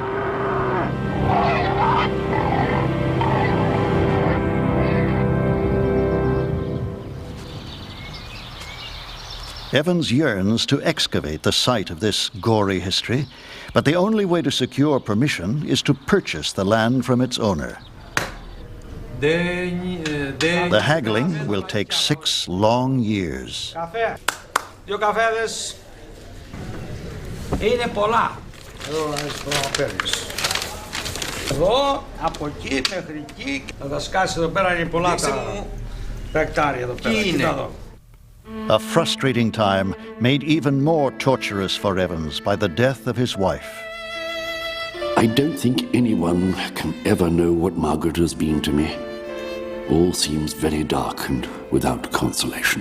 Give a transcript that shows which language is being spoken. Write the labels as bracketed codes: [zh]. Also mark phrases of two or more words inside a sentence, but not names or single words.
[en] Evans yearns to excavate the site of this gory history, but the only way to secure permission is to purchase the land from its owner. The haggling will take 6 long years. [el] Δύο καφέδες είναι πολλά. Εδώ παίρνεις. Εδώ, από εκεί μέχρι εκεί. Θα τα σκάσεις εδώ πέρα, είναι πολλά τα εκτάρια εδώ πέρα. Τι είναι εδώ. [en] A frustrating time made even more torturous for Evans by the death of his wife. I don't think anyone can ever know what Margaret has been to me. All seems very dark and without consolation.